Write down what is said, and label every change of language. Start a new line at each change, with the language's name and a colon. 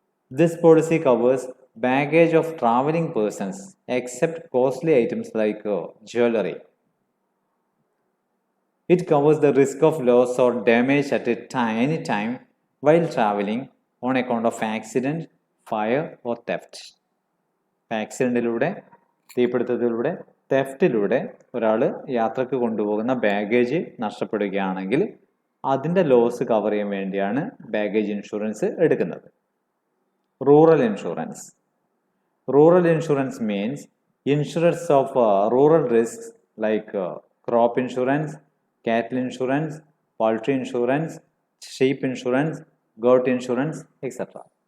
English: This policy covers baggage of traveling persons except costly items like jewelry. It covers the risk of loss or damage at any time while traveling on account of accident, fire or theft.
Malayalam: ആക്സിഡൻറ്റിലൂടെ, തീപിടുത്തത്തിലൂടെ, തെഫ്റ്റിലൂടെ ഒരാൾ യാത്രക്ക് കൊണ്ടുപോകുന്ന baggage നഷ്ടപ്പെടുകയാണെങ്കിൽ അതിൻ്റെ loss cover ചെയ്യാൻ വേണ്ടിയാണ് baggage insurance എടുക്കുന്നത്.
English: Rural insurance. Rural insurance means insurance of rural risks like crop insurance, cattle insurance, poultry insurance, sheep insurance, goat insurance, etc.